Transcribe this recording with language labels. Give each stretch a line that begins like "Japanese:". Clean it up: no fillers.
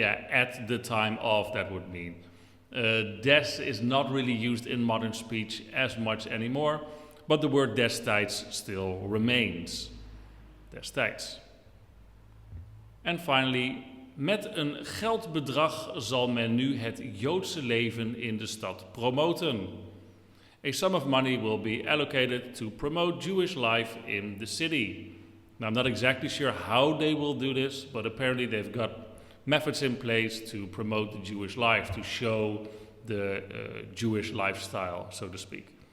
English: At the time of, that would mean. Des is not really used in modern speech as much anymore, but the word destijds still remains.
Dutch: Destijds. En
English: finally,
Dutch: met een geldbedrag zal men nu het Joodse leven in de stad promoten.
English: A sum of money will be allocated to promote Jewish life in the city. Now, I'm not exactly sure how they will do this, but apparently they've got methods in place to promote the Jewish life, to show the Jewish lifestyle, so to speak.